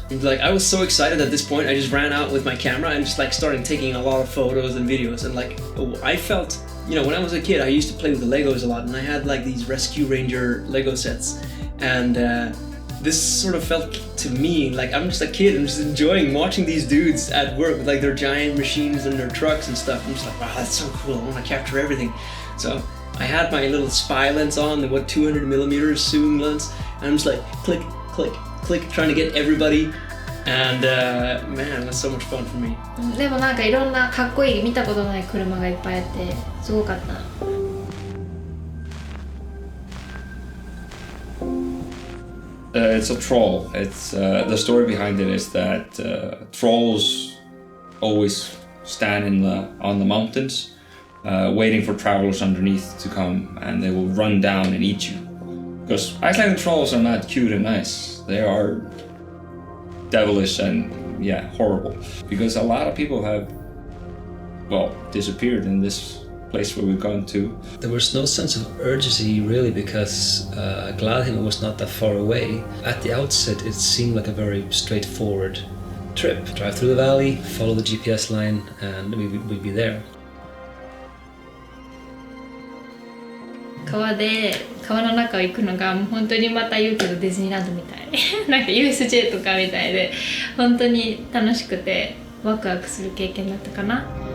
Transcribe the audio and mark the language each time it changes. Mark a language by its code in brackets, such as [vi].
[en] Like, I was so excited at this point, I just ran out with my camera and just like started taking a lot of photos and videos, and like I felt, you know, when I was a kid I used to play with the Legos a lot, and I had like these Rescue Ranger Lego sets, and this sort of felt to me like I'm just a kid and just enjoying watching these dudes at work with like their giant machines and their trucks and stuff. I'm just like, wow, that's so cool, I want to capture everything. So I had my little spy lens on, the 200mm zoom lens, and I'm just like click, click, click, trying to get everybody. And man, it was so much fun for me. [ja] でもなんかいろんなかっこいい見たことない車がいっぱいあってすごかった。 [en] It's a troll. It's the story behind it is that trolls always stand on the mountains waiting for travelers underneath to come, and they will run down and eat you. Because Icelandic trolls are not cute and nice. They are devilish and horrible. Because a lot of people have, disappeared in this place where we've gone to. There was no sense of urgency really, because Gladheim was not that far away. At the outset it seemed like a very straightforward trip. Drive through the valley, follow the GPS line, and we'd be there. [ja] 川の中を行くのがもう本当にまた言うけどディズニーランドみたいなんか USJ とかみたいで本当に楽しくてワクワクする経験だったかな。